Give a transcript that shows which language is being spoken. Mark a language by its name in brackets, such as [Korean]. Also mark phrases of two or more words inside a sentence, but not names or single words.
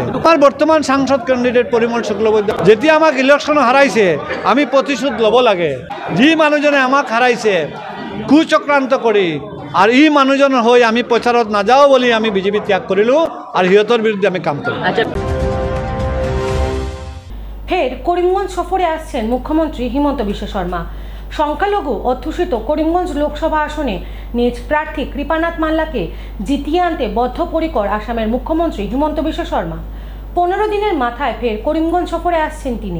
[Assamese] আমাৰ বৰ্তমান সাংসদ কেণ্ডিডেট পৰিমল শুক্লবৈদ্য যেতিয়া আমাক ইলেকশ্যন হাৰাইছে আমি প্ৰতিশোধ ল'ব লাগে। যি মানুহজনে আমাক হাৰাইছে কুচক্ৰান্ত কৰি, আৰু এই মানুহজনৰ হৈ আমি প্ৰচাৰত নাযাওঁ বুলি আমি বিজেপি ত্যাগ কৰিলোঁ আৰু সিহঁতৰ বিৰুদ্ধে আমি কাম কৰিম। [Bangla] ফের করিমগঞ্জ সফরে আসছেন মুখ্যমন্ত্রী হিমন্ত বিশ্ব শর্মা। সংখ্যালঘু অধ্যুষিত করিমগঞ্জ লোকসভা আসনে নিজ প্রার্থী কৃপানাথ মাল্লাকে জিতিয়ে আনতে বদ্ধপরিকর আসামের মুখ্যমন্ত্রী হিমন্ত বিশ্ব শর্মা। 15 দিনের মাথায় ফের করিমগঞ্জ সফরে আসছেন তিনি।